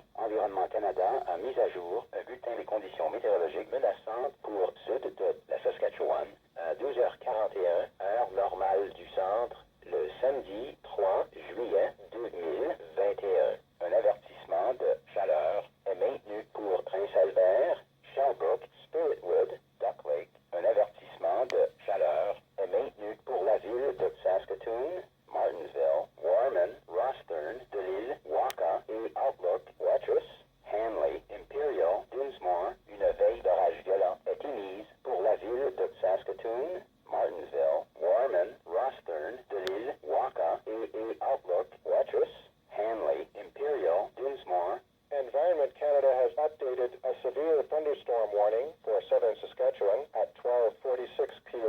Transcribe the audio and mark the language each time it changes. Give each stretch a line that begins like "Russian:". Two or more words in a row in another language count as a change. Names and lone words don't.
French: Environnement Canada a mis à jour un bulletin des conditions météorologiques menaçantes pour sud de la Saskatchewan à 12h41, heure normale du centre, le samedi 3 juillet 2021. Un avertissement de chaleur est maintenu pour Prince Albert, Shelbrook, Spiritwood, Duck Lake. Un avertissement de chaleur est maintenu pour la ville de Saskatoon, Martensville, Warman, Rossthern, Delisle, Wakaw et Outlook, Watrous, Hanley, Imperial, Dinsmore. Une veille d'orage violent est émise pour la ville de Saskatoon, Martensville, Warman, Rossthern, Delisle, Wakaw et Outlook, Watrous, Hanley, Imperial, Dinsmore.
English: Environment Canada has updated a severe thunderstorm warning for southern Saskatchewan at 12:46 p.m.